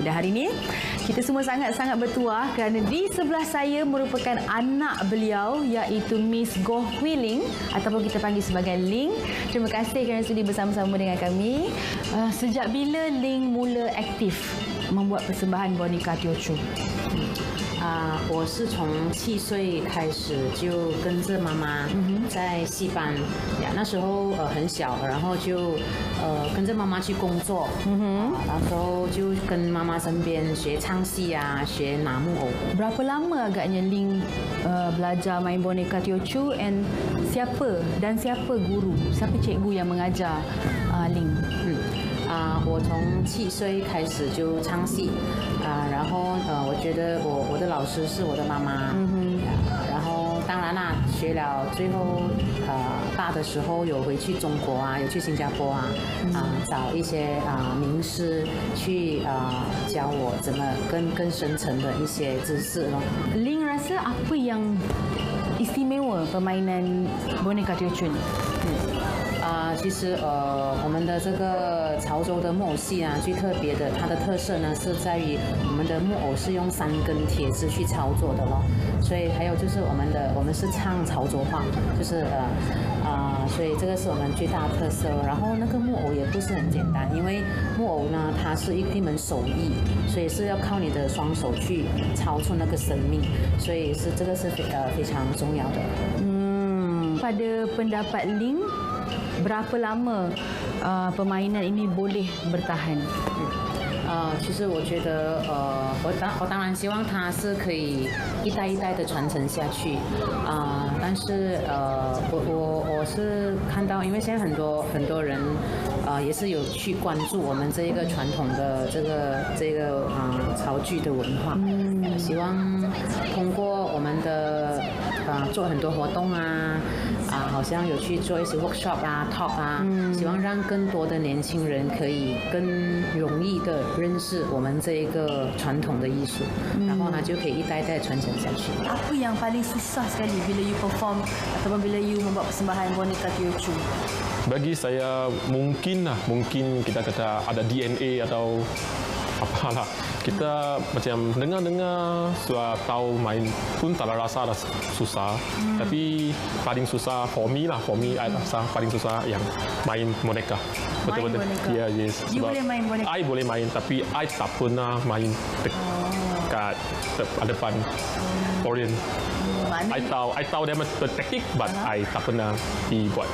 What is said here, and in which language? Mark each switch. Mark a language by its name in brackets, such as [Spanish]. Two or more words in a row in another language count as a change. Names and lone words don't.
[Malay] Dan hari ini kita semua sangat-sangat bertuah kerana di sebelah saya merupakan anak beliau iaitu Miss Goh Hui Ling ataupun kita panggil sebagai Ling. Terima kasih kerana sudi bersama-sama dengan kami. Sejak bila Ling mula aktif membuat persembahan boneka Teochew? [Chinese] 我是从7岁开始就跟着妈妈在戏班呀，那时候很小，然后就跟着妈妈去工作，那时候就跟妈妈身边学唱戏啊，学拿木偶。 [Malay] Berapa lama agaknya Ling belajar main boneka Teochew and siapa guru, siapa cikgu yang mengajar Ling? [Chinese] 我从7岁开始就唱戏然后我觉得我的老师是我的妈妈，然后当然啦，学了最后大的时候有回去中国啊，有去新加坡找一些名师去教我怎么更深层的一些知识咯。 [Malay] Ling rasa apa yang istimewa permainan boneka Teochew ni? [Chinese] 其实我们的这个潮州的木偶戏啊，最特别的，它的特色呢是在于我们的木偶是用3根铁枝去操作的咯，所以还有就是我们是唱潮州话，就是所以这个是我们最大的特色。然后那个木偶也不是很简单，因为木偶呢它是一门手艺，所以是要靠你的双手去操出那个生命，所以这个是非常重要的。 [Malay] Pada pendapat Ling, berapa lama permainan ini boleh bertahan? [Chinese] 其实我觉得我当然希望它是可以一代一代的传承下去但是我是看到，因为现在很多人也是有去关注我们这一个传统的这个潮剧的文化，希望通过我们的做很多活动好像有去做一些 [English] workshop talk [Chinese] 希望让更多的年轻人可以更容易的认识我们这一个传统的艺术，然后它就可以一代代传承下去。 [Malay] Apa yang paling susah sekali bila [English] you perform [Malay] ataupun bila you membuat persembahan boneka Teochew? Bagi saya mungkin kita kata ada DNA atau apalah. Kita macam dengar suara tahu main pun tak rasa ada susah. Tapi paling susah [English] for me [Malay] I rasa paling susah yang main boneka. Betul-betul. Boneka. Ya, yes. You boleh main boneka? I boleh main tapi I tak pernah main dekat depan Orient. I tahu dia berteknik, [English] but I [Malay] tak pernah dibuat.